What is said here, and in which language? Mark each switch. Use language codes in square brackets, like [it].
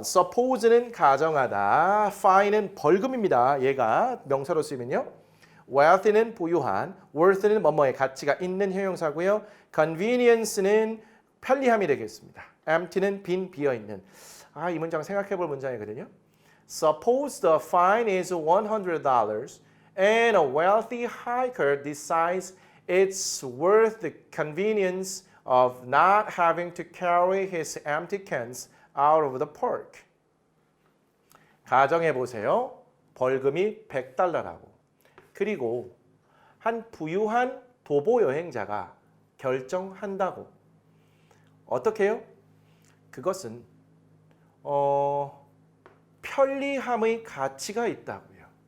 [ko] suppose는 가정하다. fine은 벌금입니다. 얘가 명사로 쓰이면요. wealth는 보유한, worth는 뭐뭐의 가치가 있는 형용사고요. convenience는 편리함이 되겠습니다. empty는 빈, 비어있는. 이 문장 생각해 볼 문장이거든요. [en] Suppose the fine is $100 and a wealthy hiker decides it's worth the convenience of not having to carry his empty cans out of the park. [ko] 가정해 보세요. 벌금이 $100라고. 그리고 한 부유한 도보 여행자가 결정한다고. 어떻게 해요? 그것은 편리함의 가치가 있다고요.